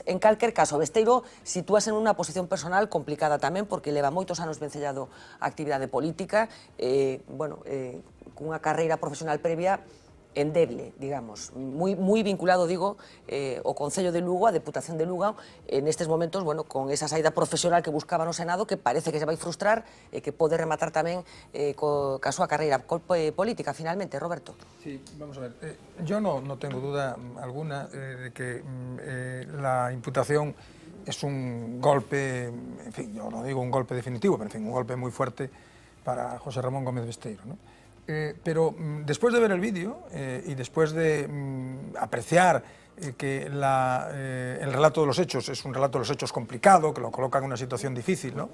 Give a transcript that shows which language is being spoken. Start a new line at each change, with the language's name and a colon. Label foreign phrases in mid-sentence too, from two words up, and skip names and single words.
Galician: En calquer caso, Besteiro sitúase en unha posición personal complicada tamén, porque leva moitos anos vencellado a actividade política, cunha carreira profesional previa endeble, digamos, moi vinculado, digo, ao Concello de Lugo, a Deputación de Lugo, nestes momentos, bueno, con esa saída profesional que buscaba no Senado, que parece que se vai frustrar e que pode rematar tamén ca súa carreira política, finalmente, Roberto.
Spanish: Sí, vamos a ver, yo no tengo duda alguna de que la imputación es un golpe, en fin, yo no digo un golpe definitivo, pero en fin, un golpe muy fuerte para José Ramón Gómez Besteiro, ¿no? Pero después de ver el vídeo y después de apreciar que el relato de los hechos es un relato de los hechos complicado, que lo coloca en una situación difícil, ¿no?